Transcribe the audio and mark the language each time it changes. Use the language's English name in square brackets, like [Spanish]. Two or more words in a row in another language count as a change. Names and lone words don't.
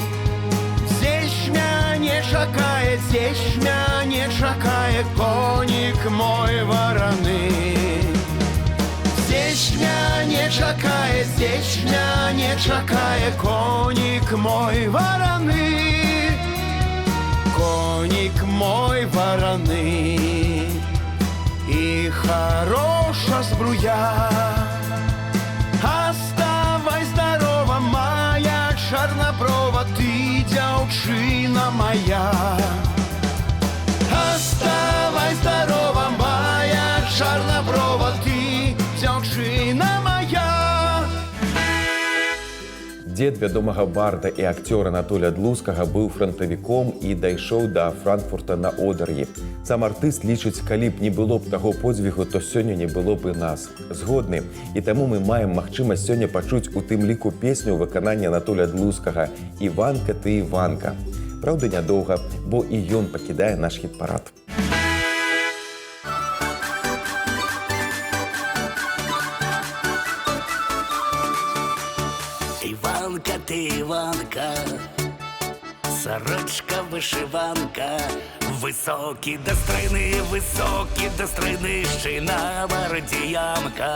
[Belarusian] Здесь мяне чакае, здесь мяне чакае конік мой вараны. Здесь мяне чакае, здесь мяне чакае конік мой вараны. Конік мой вараны. [Ukrainian] І хороша збруя. Оставай здорова, моя чорноброва, [Belarusian] ты дзяўчына моя. [Ukrainian] Оставай здорова, моя чорноброва, [Belarusian] ты дзяўчына моя. Дзед вядомага барда і акцёра Анатолія Длускага быў франтавіком і дайшоў да Франкфурта на Одэр'і. Сам артыст лічыць, калі б не было б таго подзвігу, то сёння не было б і нас. Згодны. І таму мы маем магчымасць сёння пачуць у тым ліку песню ў выкананні Анатолія Длускага «Іванка, ты Іванка». Праўда, нядоўга, бо і ён пакідае наш хіт-парад. [Ukrainian] Іванка, ти Іванка, сорочка вишиванка, високі до стрини, ще на бороді ямка.